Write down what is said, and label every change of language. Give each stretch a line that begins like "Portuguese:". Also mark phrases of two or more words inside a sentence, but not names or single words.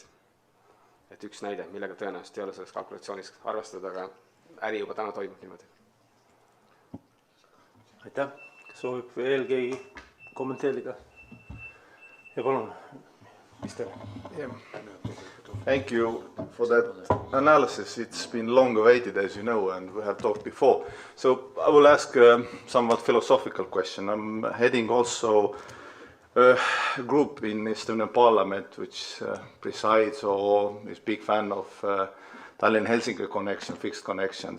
Estonian: Et üks näide, millega tõenäoliselt ei ole selles kalkulatsioonis arvestada, aga äri juba täna toimub niimoodi. Aitäh. Kas soovib veel keegi kommenteerida? Ja palun, mis teile?
English: Thank you for that analysis. It's been long awaited, as you know, and we have talked before. So I will ask a somewhat philosophical question. I'm heading also a group in Estonian Parliament which presides or is a big fan of Tallinn-Helsinki connection, fixed connections.